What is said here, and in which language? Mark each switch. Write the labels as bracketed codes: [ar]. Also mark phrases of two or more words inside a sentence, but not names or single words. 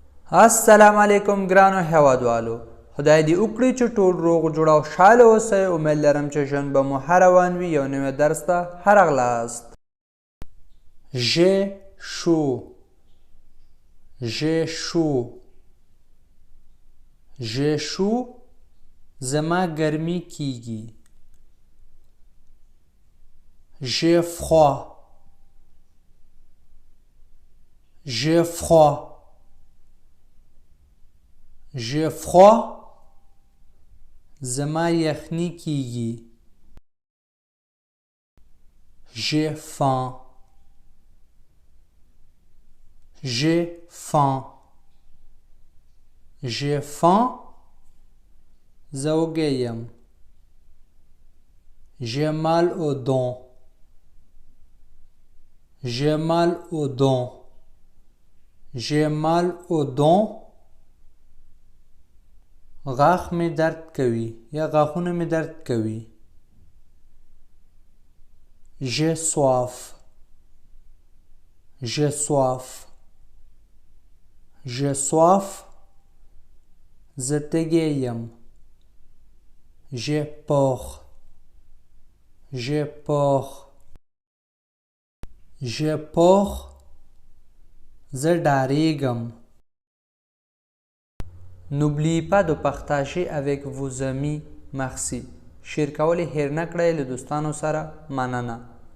[ps] السلام علیکم ګرانو هیوادوالو، خدای دې وکړي چې ټول روغ جوړ او خوشحاله اوسئ. امید لرم چې ژوند به مو ښه روان وي. یو نوی درس ته ښه راغلاست. [fr] j'ai chaud j'ai chaud j'ai chaud [ps] زما ګرمي کیږي. [fr] j'ai froid j'ai froid j'ai froid [ps] زما یخني کیږي. [fr] j'ai faim j'ai faim j'ai faim [ps] زه وږی یم. [fr] j'ai mal aux dents j'ai mal aux dents j'ai mal aux dents [ps] غاښ مې درد کوي یا غاښونه مې درد کوي. [fr] j'ai soif j'ai soif j'ai soif [ps] زه تږی یم. [fr] j'ai peur j'ai peur j'ai peur [ps] زه ډاریږم. [fr] N'oubliez pas de partager avec vos amis. Merci. [ps] شیر کول هیر نه کړئ له دوستانو سره. مننه.